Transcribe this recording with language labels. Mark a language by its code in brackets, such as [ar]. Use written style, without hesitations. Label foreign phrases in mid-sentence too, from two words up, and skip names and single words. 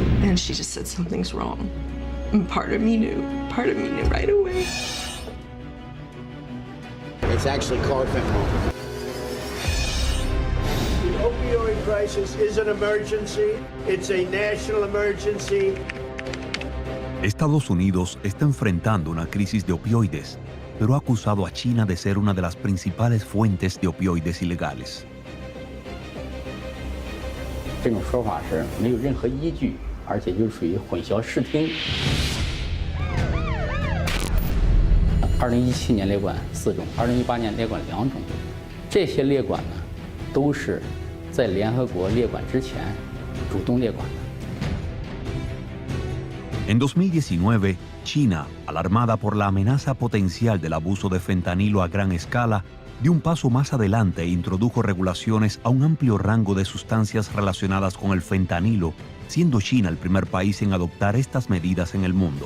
[en] And she just said something's wrong. And part of me knew right away. It's actually carfentanil. The opioid crisis is an emergency. It's a national emergency. [es] Estados Unidos está enfrentando una crisis de opioides, pero ha acusado a China de ser una de las principales fuentes de opioides ilegales. [zh] 这种说法是没有任何依据，而且就属于混淆视听。2017年列管4种，2018年列管2种，这些列管呢，都是在联合国列管之前主动列管的。 [es] En 2019, China, alarmada por la amenaza potencial del abuso de fentanilo a gran escala, dio un paso más adelante e introdujo regulaciones a un amplio rango de sustancias relacionadas con el fentanilo, siendo China el primer país en adoptar estas medidas en el mundo.